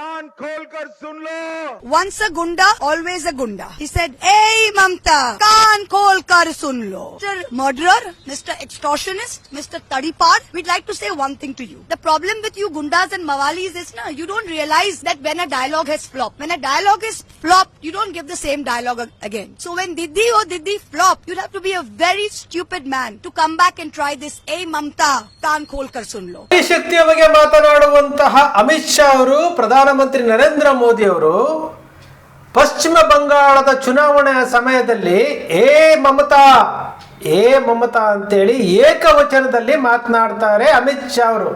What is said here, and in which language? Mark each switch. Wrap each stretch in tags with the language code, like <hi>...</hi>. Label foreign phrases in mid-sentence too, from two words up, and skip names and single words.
<hi>खोल कर सुन लो।</hi> <en>Once a gunda, always a gunda. He said,</en> <hi>"Hey Mamta, कान खोल कर सुन लो."</hi> <en>Mr. Murderer, Mr. Extortionist, Mr. Tadipar, we'd like to say one thing to you. The problem with you gundas and mawalis is, you don't realize that when a dialogue has flopped. When a dialogue is flopped, you don't give the same dialogue again. So when Didi or Didi flop, you'd have to be a very stupid man to come back and try this,</en> <hi>"Hey Mamta, कान खोल कर सुन लो."</hi> <kn>ಶಕ್ತಿಯ ಬಗ್ಗೆ ಮಾತನಾಡುವಂತಹ ಅಮಿತ್ ಶಾ ಅವರು, ಪ್ರಧಾನಮಂತ್ರಿ ನರೇಂದ್ರ ಮೋದಿ ಅವರು ಪಶ್ಚಿಮ ಬಂಗಾಳದ ಚುನಾವಣೆಯ ಸಮಯದಲ್ಲಿ ಏ ಮಮತಾ ಅಂತೇಳಿ ಏಕವಚನದಲ್ಲಿ ಮಾತನಾಡ್ತಾರೆ ಅಮಿತ್ ಶಾ ಅವರು.</kn>